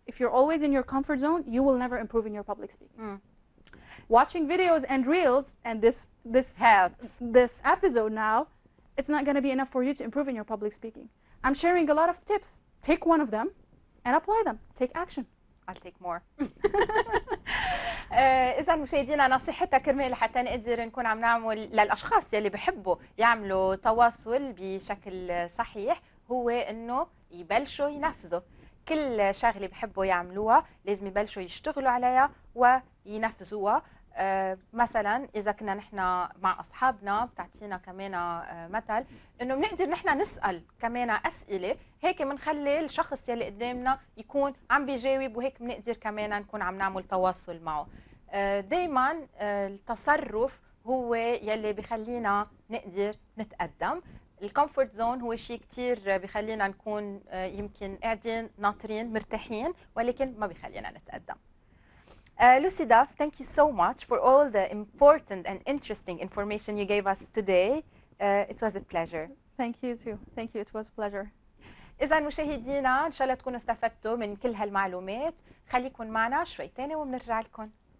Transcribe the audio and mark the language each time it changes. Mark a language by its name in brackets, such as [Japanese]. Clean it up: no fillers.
[English] If you're always in your comfort zone, you will never improve in your public speaking. Watching videos and reels, and this helps. This episode now, it's not going to be enough for you to improve in your public speaking. I'm sharing a lot of tips. Take one of them and apply them. Take action. I'll take more. [Arabic] إذا مشاهدينا نصيحتها كرمال حتى نقدر نكون عم نعمل للأشخاص يلي بحبوا يعملوا تواصل بشكل صحيح هو إنه يبلشوا ينفذوا. كل شغلة بحبوا يعملوها لازم يبلشوا يشتغلوا عليها وينفذوها. مثلا إذا كنا نحن مع أصحابنا بتعطينا كمان مثل إنه بنقدر نحن نسأل كمان أسئلة هيك بنخلي الشخص يلي قدامنا يكون عم بيجاوب وهيك بنقدر كمان نكون عم نعمل تواصل معه. دايما التصرف هو يلي بخلينا نقدر نتقدم. الكومفورت زون هو شيء كتير بخلينا نكون يمكن قاعدين ناطرين مرتاحين ولكن ما بخلينا نتقدم. [English] Lucy Duff, thank you so much for all the important and interesting information you gave us today. It was a pleasure. Thank you too. Thank you. It was a pleasure. [Arabic] إذا مشاهدينا إن شاء الله تكونوا استفدتوا من كل هالمعلومات. خليكن معنا شوي تاني وبنرجع لكم.